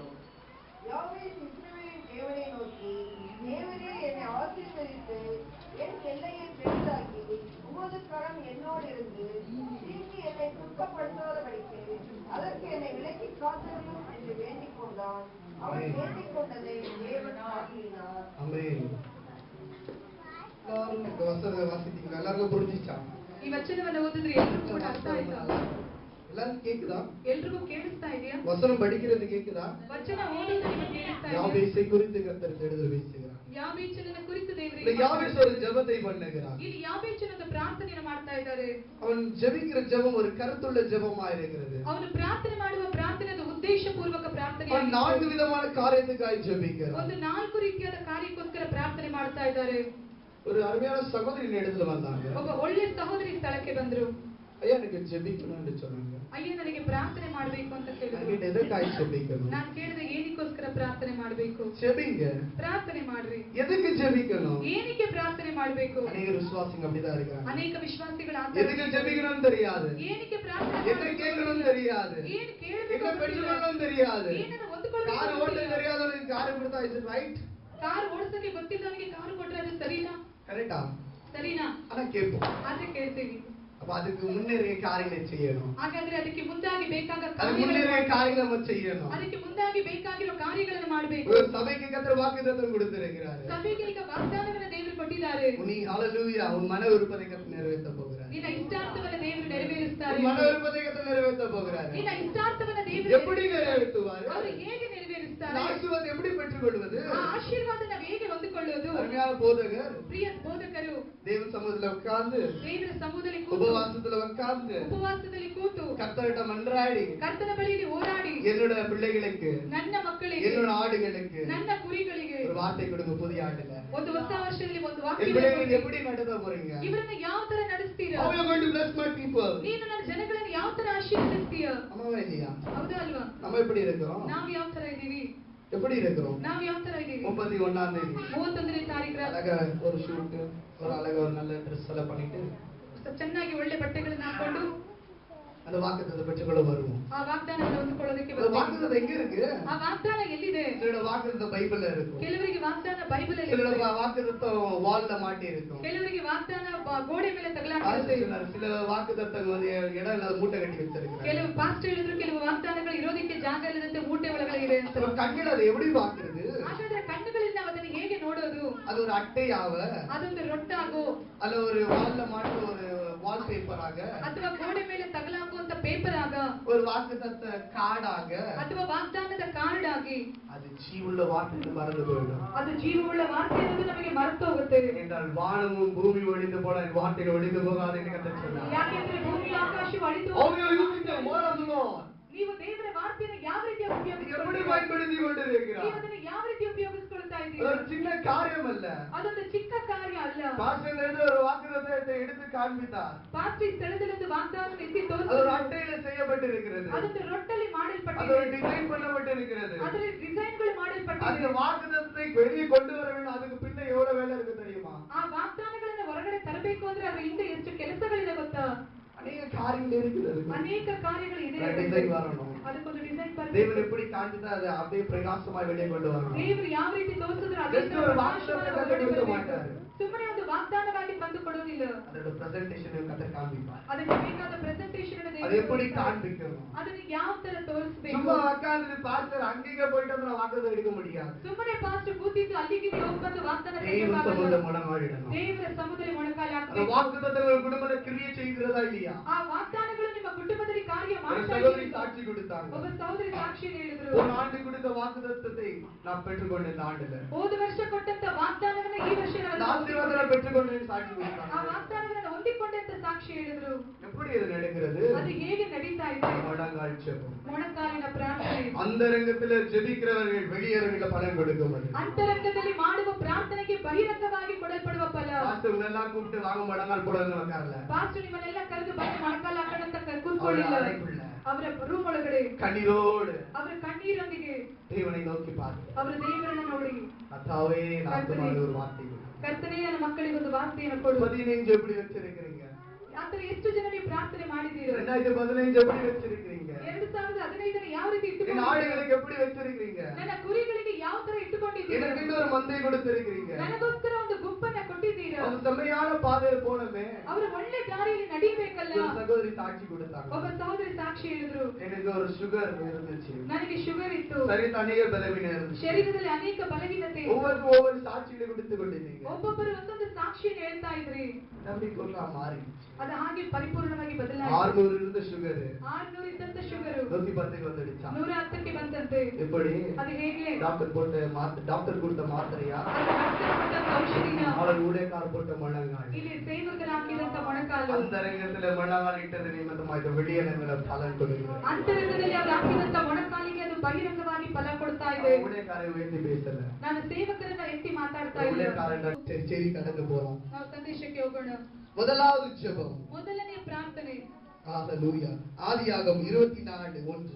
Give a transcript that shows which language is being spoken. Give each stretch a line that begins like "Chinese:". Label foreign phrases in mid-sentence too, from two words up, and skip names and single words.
Tamil: யாவேஸ் இஸ்ரவேலின் தேவனை நோக்கி, தேவரே என்னை ஆசீர்வதித்து என் எல்லையை பெரிதாக்கி உமது கரம் என்னோடு இருந்து தீங்கு என்னை துக்கப்படுத்தாதபடிக்கு அதற்கு என்னை விலக்கி காத்தருளும் என்று வேண்டிக் கொண்டான். அவன் வேண்டிக் கொண்டதை தேவன் ஆகினார். ஆமென். எல்லாரும் இந்த வசனத்தை வாசித்தீங்க. எல்லாருக்கும் புரிஞ்சிச்சா?
Kannada: ಈ ವಚನವನ್ನು ಓದಿದ್ರೆ ಎಲ್ರಿಗೂ ಕೂಡ ಅರ್ಥ ಆಯ್ತಾ?
Tamil: எல்லாரும் கேக்குதா?
Kannada: ಎಲ್ರಿಗೂ ಕೇಳಿಸ್ತಾ ಇದೆಯಾ?
Tamil: வசனம் படிக்கிறது கேக்குதா?
Kannada: ವಚನ ಓದೋದು ನಿಮಗೆ ಕೇಳಿಸ್ತಾ ಇದೆಯಾ?
Tamil: யாவேசை குறித்து கர்த்தர் தேடுதல் பேசுகிறார்.
Kannada: ಯಾಬೇಚನನ್ನ ಕುರಿತು
Tamil: இந்த
Kannada: ದೇವರಿಗೆ
Tamil: யாவேஸ் ஒரு ஜெபத்தை பண்ணுகிறார்.
Kannada: ಇಲ್ಲಿ ಯಾಬೇಚನ ಒಂದು ಪ್ರಾರ್ಥನೆಯನ್ನು ಮಾಡ್ತಾ ಇದ್ದಾರೆ.
Tamil: அவன் ஜெபிக்கிற ஜெபம் ஒரு கருத்துள்ள ஜெபமா இருக்கிறது.
Kannada: ಅವನು ಪ್ರಾರ್ಥನೆ ಮಾಡುವ ಪ್ರಾರ್ಥನೆ ಅದು ಉದ್ದೇಶಪೂರ್ವಕ ಪ್ರಾರ್ಥನೆ.
Tamil: அவன் 4 விதமான காரியத்துக்காய் ஜெபிக்கிறார்.
Kannada: ಒಂದು 4 ರೀತಿಯಾದ ಕಾರ್ಯಕ್ಕೋಸ್ಕರ ಪ್ರಾರ್ಥನೆ ಮಾಡ್ತಾ ಇದ್ದಾರೆ.
Tamil: ஒரு அருமையான சகோதரி இடத்துல வந்தாங்க.
Kannada: ಒಬ್ಬ ಒಳ್ಳೆ ಸಹೋದರಿ ಸ್ಥಳಕ್ಕೆ ಬಂದ್ರು.
Tamil: ஐயா எனக்கு ஜெபிக்கணும்னு சொன்னாங்க.
Kannada: ಅಯ್ಯ ನನಗೆ ಪ್ರಾರ್ಥನೆ ಮಾಡಬೇಕು ಅಂತ ನನಗೆ ಕೇಳಿದ್ರು.
Tamil: எதற்காய் ஜெபிக்கணும்?
Kannada: ನಾನು ಕೇಳಿದೆ ಏನಕ್ಕೋಸ್ಕರ ಪ್ರಾರ್ಥನೆ ಮಾಡಬೇಕು?
Tamil: ஜெபிங்க.
Kannada: ಪ್ರಾರ್ಥನೆ ಮಾಡ್ರಿ.
Tamil: எதுக்கு ஜெபிக்கணும்?
Kannada: ಏನಕ್ಕೆ ಪ್ರಾರ್ಥನೆ ಮಾಡಬೇಕು?
Tamil: அநேக விசுவாசிங்க அப்படிதான் இருக்காங்க.
Kannada: ಅನೇಕ ವಿಶ್ವಾಸಿಗಳ
Tamil: எதுக்கு ஜெபிக்கணும்னு தெரியாது.
Kannada: ಏನಕ್ಕೆ ಪ್ರಾರ್ಥನೆ
Tamil: என்ன கேட்கணும்னு தெரியாது.
Kannada: ಏನು ಕೇಳಬೇಕು
Tamil: என்ன பெற்றுக்கொள்ளணும் தெரியாது.
Kannada: ಏನನ್ನು
Tamil: கார்
Kannada: ಹೊಂದಿಕೊಳ್ಳಬೇಕು
Tamil: ஓட்ட தெரியாதவனுக்கு கார் கொடுத்தா இது ரைட்?
Kannada: ಕಾರ್ ಓಡಿಸಕ್ಕೆ ಗೊತ್ತಿದ್ದವನಿಗೆ ಕಾರು ಕೊಟ್ರೆ ಅದು ಸರಿನಾ?
Tamil: கரெக்டா?
Kannada: ಸರಿನಾ?
Tamil: ஆனா கேட்போம்.
Kannada: ಆದ್ರೆ ಕೇಳ್ತೀವಿ.
Tamil: அப்ப அதுக்கு முன்னேறிய காரியங்களை செய்யணும்.
Kannada: ಹಾಗಾದ್ರೆ ಅದಕ್ಕೆ ಮುಂದಾಗಿ ಬೇಕಾದ
Tamil: அதுக்கு முன்னேறிய காரியங்களை நம்ம செய்யணும்.
Kannada: ಅದಕ್ಕೆ ಮುಂದಾಗಿ ಬೇಕಾಗಿರೋ ಕಾರ್ಯಗಳನ್ನು ಮಾಡಬೇಕು.
Tamil: ஒரு சபைக்கு கர்த்தர் வாக்குத்தத்தம் கொடுத்திருக்கிறார்.
Kannada: ಸಭೆಗೆ ಈಗ ವಾಗ್ದಾನವನ್ನು ದೇವರು ಕೊಟ್ಟಿದ್ದಾರೆ.
Tamil: நீ ஹalleluya உன் மன விருப்பத்தை கர்த்தர் நிறைவேற்ற போகிறார்.
Kannada: ನಿನ್ನ ಇಷ್ಟಾರ್ಥವನ್ನು ದೇವರು ನೆರವೇರಿಸ್ತಾರೆ.
Tamil: உன் மன விருப்பத்தை கர்த்தர் நிறைவேற்ற போகிறார்.
Kannada: ನಿನ್ನ ಇಷ್ಟಾರ್ಥವನ್ನು ದೇವರು
Tamil: எப்படி நிறைவேற்றுவார்?
Kannada: ಅವರು ಹೇಗೆ ನೆರವೇರಿಸ್ತಾರೆ?
Tamil: ஆசீர்வாதம் எப்படி பெற்றுக்கொள்வது?
Kannada: ಆ ಆಶೀರ್ವಾದ ನಾವು ಹೇಗೆ ಹೊಂದಿಕೊಳ್ಳುವುದು?
Tamil: அருமையான போதகர்
Kannada: ಪ್ರಿಯ ಬೋಧಕರು
Tamil: தேவ சமூகத்துல உட்கார்ந்து
Kannada: ದೇವರ ಸಮೂಹದಲ್ಲಿ ಕೂತು
Tamil: உபவாசத்துல உட்கார்ந்து
Kannada: ಉಪವಾಸದಲ್ಲಿ ಕೂತು
Tamil: கர்த்தரிட்ட மன்றாடி
Kannada: ಕರ್ತನ ಬಳಿಯಲ್ಲಿ ಹೋರಾಡಿ
Tamil: என்னோட பிள்ளைகளுக்கு
Kannada: ನನ್ನ ಮಕ್ಕಳಿಗೆ
Tamil: என்னோட ஆடுகளுக்கு
Kannada: ನನ್ನ ಕುರಿಗಳಿಗೆ
Tamil: ஒரு வார்த்தை கொடுங்க புதிய ஆண்டுல.
Kannada: ಒಂದು ಹೊಸ ವರ್ಷದಲ್ಲಿ ಒಂದು
Tamil: என்
Kannada: ವಾಕ್ಯ
Tamil: பிள்ளைகளை எப்படி நடத்த போறீங்க?
Kannada: ಇವರನ್ನ ಯಾವ ತರ ನಡೆಸ್ತೀರಾ?
English: How are you going to bless my people?
Kannada: ನೀನು ನನ್ನ ಜನಗಳನ್ನು ಯಾವ ತರ ಆಶೀರ್ವದಿಸ್ತೀಯ?
Tamil: ஆமாவா இல்லையா?
Kannada: ಹೌದಾ ಅಲ್ವಾ?
Tamil: நம்ம எப்படி இருக்கிறோம்?
Kannada: ನಾವು ಯಾವ ತರ ಇದೀವಿ?
Tamil: எப்படி இருக்கிறோம்?
Kannada: ನಾವು ಯಾವ ತರ ಇದೀವಿ?
Tamil: 31ஆம் தேதி
Kannada: 31ನೇ ತಾರೀಕು
Tamil: அழகா ஒரு ஷூட் ஒரு அழகா ஒரு நல்ல ட்ரெஸ் எல்லாம் பண்ணிட்டு
Kannada: ಚೆನ್ನಾಗಿ ಒಳ್ಳೆ ಬಟ್ಟೆಗಳನ್ನು ಹಾಕೊಂಡು
Tamil: அந்த வாக்குத்தத்தத்தை பெற்றுக்கொள்ள வருவோம்.
Kannada: ಆ ವಾಗ್ದಾನವನ್ನು ಹೊಂದಿಕೊಳ್ಳೋದಕ್ಕೆ
Tamil: அந்த வாக்குத்தத்தம் எங்க இருக்கு?
Kannada: ಆ ವಾಗ್ದಾನ ಎಲ್ಲಿದೆ?
Tamil: சிலோட வாக்குத்தத்தம் பைபிள்ல இருக்கும்.
Kannada: ಕೆಲವರಿಗೆ ವಾಗ್ದಾನ ಬೈಬಲ್ ಅಲ್ಲಿ
Tamil: சிலோட
Kannada: ಇದೆ.
Tamil: வாக்குத்தத்தம் வால்ல மாட்டி இருக்கும்.
Kannada: ಕೆಲವರಿಗೆ ವಾಗ್ದಾನ ಗೋಡೆ ಮೇಲೆ ತಗಲಾಕಿರುತ್ತೆ.
Tamil: சில வாக்குத்தத்தம் வந்து இடம் இல்லாத மூட்டை கட்டி வச்சிருக்காங்க.
Kannada: ಕೆಲವು ಪಾಸ್ಟರ್ ಹೇಳಿದ್ರು ಕೆಲವು ವಾಗ್ದಾನಗಳು ಇರೋದಕ್ಕೆ ಜಾಗ ಇಲ್ಲದಂತೆ ಮೂಟೆ ಒಳಗಡೆ ಇದೆ ಅಂತ.
Tamil: கண்கள் அதை எப்படி பாக்குறது?
Kannada: ಹಾಗಾದ್ರೆ ಕಣ್ಣುಗಳಿಂದ ನಾವು ಅದನ್ನು ಹೇಗೆ ನೋಡೋದು?
Tamil: அது ஒரு அட்டையாவ,
Kannada: ಅದೊಂದು ರೊಟ್ಟಾಗೋ,
Tamil: அல்ல ஒரு வால்ல மாட்ட ஒரு வால் பேப்பராக,
Kannada: ಅಥವಾ ಗೋಡೆ ಮೇಲೆ ತಗಲಾಕುವಂತ ಪೇಪರ್ ಆಗ,
Tamil: ஒரு வாக்குத்தத்த கார்டாக,
Kannada: ಅಥವಾ ವಾಗ್ದಾನದ ಕಾರ್ಡ್ ಆಗಿ,
Tamil: அது ஜீவுள்ள வார்த்தை மறந்து போயிடும்.
Kannada: ಅದು ಜೀವವುಳ್ಳ ವಾರ್ತೆ ಅನ್ನೋದು ನಮಗೆ ಮರೆತು ಹೋಗುತ್ತೆ.
Tamil: என்றால் வானமும் பூமி ஒழிந்து போன வார்த்தைகள் ஒழிந்து போகாது என்று கர்த்தர் சொன்னார்.
Kannada: ಯಾಕೆಂದ್ರೆ ಭೂಮಿ ಆಕಾಶವು ಅಳಿದು ನೀವು ದೇವರ ವಾರ್ತೆಯನ್ನು ಯಾವ ರೀತಿ
Tamil: எப்படி
Kannada: ಉಪಯೋಗಿಸಿಕೊಳ್ಳುತ್ತೀರಿ?
Tamil: பயன்படுத்தி கொண்டிருக்கிறார்?
Kannada: ನೀವು ಅದನ್ನು ಯಾವ ರೀತಿ ಉಪಯೋಗಿಸಿಕೊಳ್ತಾ ಇದ್ದೀರಿ?
Tamil: ஒரு சின்ன காரியம் அல்ல.
Kannada: ಅದೊಂದು ಚಿಕ್ಕ ಕಾರ್ಯ ಅಲ್ಲ.
Tamil: பாஸ்டர் இருந்து ஒரு வாக்குத்தத்தத்தை எடுத்து காண்பித்தார்.
Kannada: ಪಾಸ್ಟರ್ ಸ್ಥಳದಲ್ಲಿ ವಾಗ್ದಾನವನ್ನು ಎತ್ತಿ
Tamil: அது ஒரு
Kannada: ತೋರಿಸಿದರು.
Tamil: அட்டையில செய்யப்பட்டிருக்கிறது.
Kannada: ಅದೊಂದು ರೊಟ್ಟಲ್ಲಿ
Tamil: அது
Kannada: ಮಾಡಲ್ಪಟ್ಟಿದೆ.
Tamil: ஒரு டிசைன் பண்ணப்பட்டிருக்கிறது.
Kannada: ಅದರಲ್ಲಿ ಡಿಸೈನ್ಗಳು
Tamil: அந்த
Kannada: ಮಾಡಲ್ಪಟ್ಟಿದೆ.
Tamil: வாக்குத்தத்தத்தை வெளியே கொண்டு வர வேண்டும். அதுக்கு பின்ன எவ்வளவு வேலை இருக்கு தெரியுமா?
Kannada: ಆ ವಾಗ್ದಾನಗಳನ್ನು ಹೊರಗಡೆ ತರಬೇಕು ಅಂದ್ರೆ ಅದರ ಹಿಂದೆ ಎಷ್ಟು ಕೆಲಸಗಳಿದೆ ಗೊತ್ತಾ?
Tamil: அநேக காரியங்கள் இருக்கிறது.
Kannada: ಅನೇಕ ಕಾರ್ಯಗಳು ಇದೆ.
Tamil: டிசைன் வரணும்.
Kannada: ಅದಕ್ಕೊಂದು ಡಿಸೈನ್
Tamil: தேவன்
Kannada: ಬರಬೇಕು.
Tamil: எப்படி காண்பித்தா அதை அப்படியே பிரகாசமாய் வெளியே கொண்டு வரணும்.
Kannada: ದೇವರು ಯಾವ ರೀತಿ ತೋರಿಸಿದ್ರು ಅದೇ
Tamil: Just ஒரு வாக்குத்தத்தத்தை கொடுக்க மாட்டாரு.
Kannada: ಸುಮ್ಮನೆ ಒಂದು ವಾಗ್ದಾನವಾಗಿ ಬಂದು ಕೊಡುವುದಿಲ್ಲ.
Tamil: அதோட பிரசன்டேஷன் கர்த்தர் காண்பிப்பார்.
Kannada: ಅದಕ್ಕೆ ಬೇಕಾದ ಪ್ರೆಸೆಂಟೇಷನ್
Tamil: அது எப்படி காண்பிக்கணும்?
Kannada: ಅದನ್ನ ಯಾವ ತರ ತೋರಿಸಬೇಕು?
Tamil: சும்மா உட்கார்ந்து பாஸ்டர் அங்கேயே போயிட்டு வந்து வாக்குத்தத்தம் எடுக்க முடியாது.
Kannada: ಸುಮ್ಮನೆ ಪಾಸ್ಟರ್ ಕೂತಿದ್ದು ಅಲ್ಲಿಗೆ ಹೋಗಿ ಬಂದು ವಾಗ್ದಾನ
Tamil: தேவ சமூகம் முழங்காலிடணும்.
Kannada: ದೇವರ ಸಮುದ್ರ ಮೊಣಕಾಲು
Tamil: அந்த
Kannada: ಹಾಕಬೇಕು.
Tamil: வாக்குத்தத்தம் ஒரு குடும்பத்தை கிரியை செய்கிறதா இல்லையா?
Kannada: ಆ ವಾಗ್ದಾನಗಳು ನಿಮ್ಮ ಕುಟುಂಬದಲ್ಲಿ ಕಾರ್ಯ
Tamil: ஒரு
Kannada: ಮಾಡ್ತಾ
Tamil: சகோதரி
Kannada: ಇದೆ.
Tamil: சாட்சி கொடுத்தாங்க.
Kannada: ಒಬ್ಬ ಸಹೋದರಿ ಸಾಕ್ಷಿ ಹೇಳಿದ್ರು.
Tamil: ஒரு ஆண்டு கொடுத்த வாக்குத்தத்தத்தை நான் பெற்றுக்கொண்டேன் இந்த ஆண்டுல.
Kannada: ಹೋದ ವರ್ಷ ಕೊಟ್ಟಂತ ವಾಗ್ದಾನವನ್ನ ಈ ವರ್ಷ
Tamil: அந்த ஆசீர்வாதத்தை பெற்றுக்கொண்டேன் சாட்சி
Kannada: ಆ
Tamil: கொடுத்தாங்க.
Kannada: ವಾಗ್ದಾನವನ್ನ ಹೊಂದಿಕೊಂಡೆ ಅಂತ ಸಾಕ್ಷಿ ಹೇಳಿದ್ರು.
Tamil: எப்படி இது நடக்கிறது?
Kannada: ಅದು ಹೇಗೆ ನಡೀತಾ ಇದೆ?
Tamil: முழங்கால் ஜெபம்.
Kannada: ಮೊಣಕಾಲಿನ ಪ್ರಾರ್ಥನೆ.
Tamil: அந்தரங்கத்துல ஜெபிக்கிறவர்கள் வெளியரங்கில பலன் கொடுக்கும்.
Kannada: ಅಂತರಂಗದಲ್ಲಿ ಮಾಡುವ ಪ್ರಾರ್ಥನೆಗೆ ಬಹಿರಂಗವಾಗಿ ಕೊಡಲ್ಪಡುವ ಫಲ.
Tamil: பாஸ்டர் எல்லாம் கூப்பிட்டு வாங்க முழங்கால் போடுங்க உட்காரல.
Kannada: ಪಾಸ್ಟರ್ ನಿಮ್ಮನ್ನೆಲ್ಲ ಕರೆದು ಬಂದು ಮೊಣಕಾಲು ಹಾಕೋಣಂತ ಕೂತ್ಕೊಳ್ಳಿಲ್ಲ. ಅವರ ರೂಮ್ ಒಳಗಡೆ
Tamil: கண்ணீரோடு
Kannada: ಅವರ ಕಣ್ಣೀರೊಂದಿಗೆ
Tamil: தேவனை நோக்கி பாருங்க.
Kannada: ಅವರ ದೇವರನ್ನ ನೋಡಿ,
Tamil: கர்த்தாவே நாமத்தில் ஒரு வார்த்தை கொடு.
Kannada: ಕರ್ತನೇ ನನ್ನ ಮಕ್ಕಳಿಗೆ ಒಂದು ವಾರ್ತೆಯನ್ನು ಕೊಡು.
Tamil: 15 எப்படி வச்சிருக்கீங்க?
Kannada: ಆತರ ಎಷ್ಟು ಜನ ನೀವು ಪ್ರಾರ್ಥನೆ ಮಾಡಿದ್ದೀರಾ?
Tamil: 2015 எப்படி வச்சிருக்கீங்க?
Kannada: 2015 ಯಾವ ರೀತಿ
Tamil: என்
Kannada: ಇಟ್ಟುಕೊಂಡಿದ್ದೀರಾ?
Tamil: ஆடுகளுக்கு எப்படி வச்சிருக்கீங்க?
Kannada: ನನ್ನ ಕುರಿಗಳಿಗೆ ಯಾವ ತರ ಇಟ್ಟುಕೊಂಡಿದ್ದೀರಾ?
Tamil: எனக்கு ஒரு மந்தை கொடுத்திருக்கீங்க.
Kannada: ನನಗೋಸ್ಕರ ಒಂದು ಗುಂಪನ್ನ ಕೊಟ್ಟಿದ್ದೀರಾ?
Tamil: அந்த செம்மையான பாதையில போனமே
Kannada: ಅವರು ಒಳ್ಳೆ ದಾರಿಯಲ್ಲಿ ನಡೀಬೇಕಲ್ಲ.
Tamil: ஒரு சகோதரி சாட்சி கொடுத்தாங்க.
Kannada: ಒಬ್ಬ ಸಹೋದರಿ ಸಾಕ್ಷಿ ಹೇಳಿದ್ರು.
Tamil: எனக்கு ஒரு சுகர் இருந்துச்சு.
Kannada: ನನಗೆ ಶುಗರ್ ಇತ್ತು.
Tamil: சரி அநேக பலவீனம் இருந்துச்சு.
Kannada: ಶರೀರದಲ್ಲಿ ಅನೇಕ ಬಲಹೀನತೆ.
Tamil: ஒவ்வொரு சாட்சியை கொடுத்து கொண்டிருந்தீங்க.
Kannada: ಒಬ್ಬೊಬ್ಬರು ಒಂದೊಂದು ಸಾಕ್ಷಿಯನ್ನು ಹೇಳ್ತಾ ಇದ್ರಿ.
Tamil: அப்படி கொண்டா மாறி
Kannada: ಅದು ಹಾಗೆ ಪರಿಪೂರ್ಣವಾಗಿ ಬದಲಾಯಿತು.
Tamil: 600 இருந்த சுகர்
Kannada: 600 ಇದ್ದಂತ ಶುಗರ್
Tamil: 110க்கு வந்துடுச்சா?
Kannada: 110ಕ್ಕೆ ಬಂತಂತೆ.
Tamil: எப்படி?
Kannada: ಅದು ಹೇಗೆ?
Tamil: டாக்டர் கொடுத்த மாத்திரையா?
Kannada: ಅದು ಡಾಕ್ಟರ್ ಕೊಟ್ಟಂತ ಔಷಧಿನ?
Tamil: அவர் ஊழியக்காரர் போட்ட முழங்கால்.
Kannada: ಇಲ್ಲಿ ಸೇವಕರು ಹಾಕಿದಂತ ಮೊಣಕಾಲು.
Tamil: அந்தரங்கத்துல முழங்கால் இட்டது நிமித்தமாக இது வெளியரங்கில பலன் கொடுக்கிறது.
Kannada: ಅಂತರಂಗದಲ್ಲಿ ಅವರು ಹಾಕಿದಂತ ಮೊಣಕಾಲಿಗೆ ಅದು ಬಹಿರಂಗವಾಗಿ ಫಲ ಕೊಡ್ತಾ ಇದೆ.
Tamil: ஊழியக்காரரை உயர்த்தி பேசல.
Kannada: ನಾನು ಸೇವಕರನ್ನ ಎತ್ತಿ ಮಾತಾಡ್ತಾ ಇಲ್ಲ.
Tamil: ஊழியக்காரன் செய்தி கடந்து போறோம்.
Kannada: ನಾವು ಸಂದೇಶಕ್ಕೆ ಹೋಗೋಣ.
Tamil: முதலாவது ஜெபம்.
Kannada: ಮೊದಲನೆಯ ಪ್ರಾರ್ಥನೆ.
Tamil: ஹalleluya. ஆதியாகமம் 24:1.